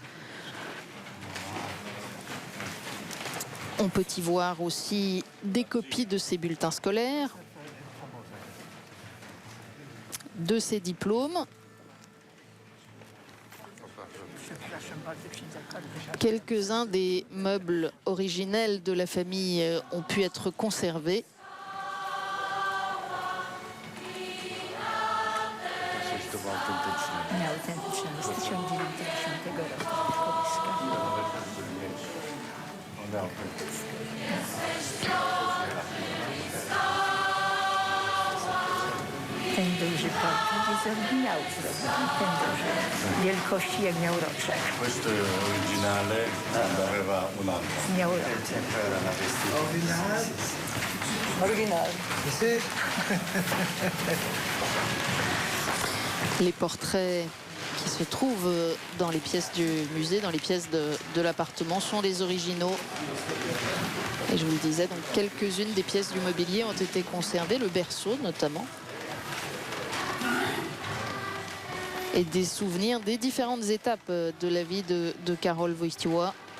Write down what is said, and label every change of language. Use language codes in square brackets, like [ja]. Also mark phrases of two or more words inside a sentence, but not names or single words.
[fr] On peut y voir aussi des copies de ses bulletins scolaires, de ses diplômes. Quelques-uns des meubles originels de la famille ont pu être conservés. [pl] Coś to było autentyczne. Nieautentyczne z 1910 roku. Kołyska. One autentyczne. Ten duży portret jest oryginału zrobiony. Ten duży. Wielkości jak miał roczek. [it] Questo è originale, aveva un anno. [pl] Miał roczek. [it] Era una vestita. [pl] Oryginał. [fr] Les portraits qui se trouvent dans les pièces du musée, dans les pièces de l'appartement, sont les originaux. Et je vous le disais, donc quelques-unes des pièces du mobilier ont été conservées, le berceau notamment. Et des souvenirs des différentes étapes de la vie de Karol Wojtyła.